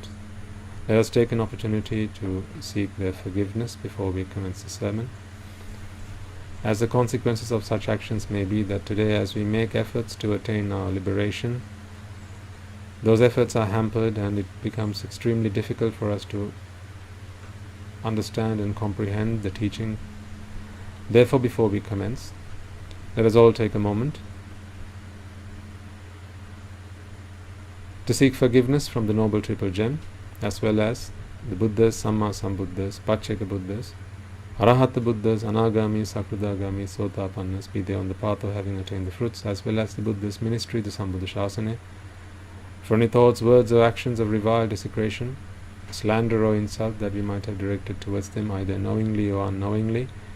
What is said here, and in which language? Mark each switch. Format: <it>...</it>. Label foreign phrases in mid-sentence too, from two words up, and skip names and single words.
<en>Let us take an opportunity to seek their forgiveness before we commence the sermon, as the consequences of such actions may be that today, as we make efforts to attain our liberation, those efforts are hampered and it becomes extremely difficult for us to understand and comprehend the teaching. Therefore, before we commence, let us all take a moment to seek forgiveness from the Noble Triple Gem, as well as the Buddhas,</en> <pi>Samma Sambuddhas, Pacceka Buddhas, Arahata Buddhas, Anagami, Sakradagami, Sotapannas,</pi> <en>be they on the path of having attained the fruits, as well as the Buddha's ministry, the</en> <pi>Sambuddha Shasana,</pi> <en>for any thoughts, words or actions of revile, desecration, slander or insult that we might have directed towards them, either knowingly or unknowingly.</en>